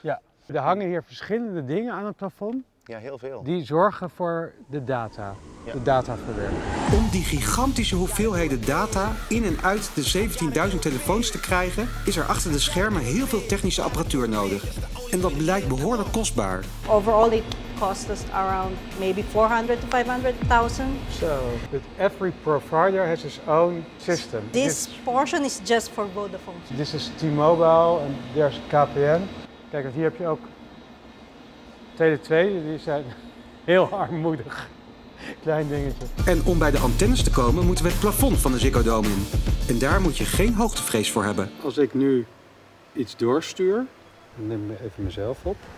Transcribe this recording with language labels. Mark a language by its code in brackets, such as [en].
[nl] Ja, er hangen hier verschillende dingen aan het plafond Ja, heel veel. die zorgen voor de data, Ja. de dataverwerking. Om die gigantische hoeveelheden data in en uit de 17.000 telefoons te krijgen, is er achter de schermen heel veel technische apparatuur nodig. En dat blijkt behoorlijk kostbaar. [en] Overall, it cost us around maybe 400 to 500,000. So, but every provider has its own system. This portion is just for Vodafone. [nl] Dit is T-Mobile en [en] there's [nl] KPN. Kijk, want hier heb je ook Tele2, die zijn heel armoedig. Klein dingetje. En om bij de antennes te komen, moeten we het plafond van de Ziggo Dome in. En daar moet je geen hoogtevrees voor hebben. Als ik nu iets doorstuur, dan neem ik even mezelf op.